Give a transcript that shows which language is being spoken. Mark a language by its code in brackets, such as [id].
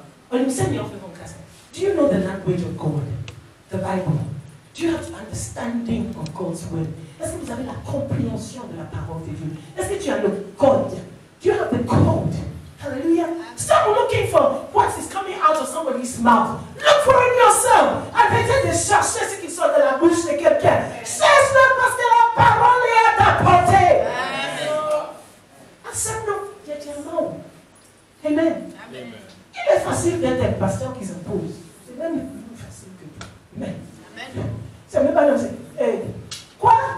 [en] On me send me off from class. Do you know the language of God? The Bible. Do you have understanding of God's word? [fr] Est-ce que vous avez la compréhension de la parole de Dieu? Est-ce que tu as le code? [en] Do you have the code? [fr] Hallelujah. [en] Stop looking for what is coming out of somebody's mouth. Look for it yourself. [fr] Arrêtez de chercher ce qui sort de la bouche de quelqu'un. Cherche-le parce que la parole est à ta portée. Accepte-le directement. Amen. Amen. Il est facile d'être un pasteur qui s'impose. C'est même plus facile que tout. Amen. C'est même pas comme ça. Quoi?